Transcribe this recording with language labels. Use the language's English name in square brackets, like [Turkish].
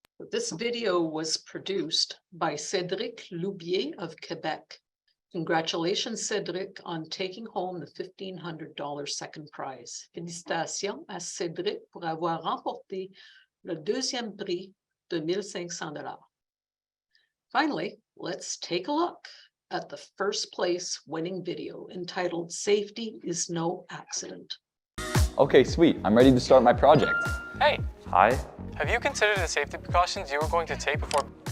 [English] This video was produced by Cédric Loubier of Quebec. Congratulations, Cédric, on taking home the $1,500 second prize. [French] Félicitations à Cédric pour avoir remporté le deuxième prix de $1,500. [English] Finally, let's take a look at the first place winning video entitled Safety is No Accident. Okay, sweet. I'm ready to start my project. Hey, Hi. have you considered the safety precautions you were going to take before?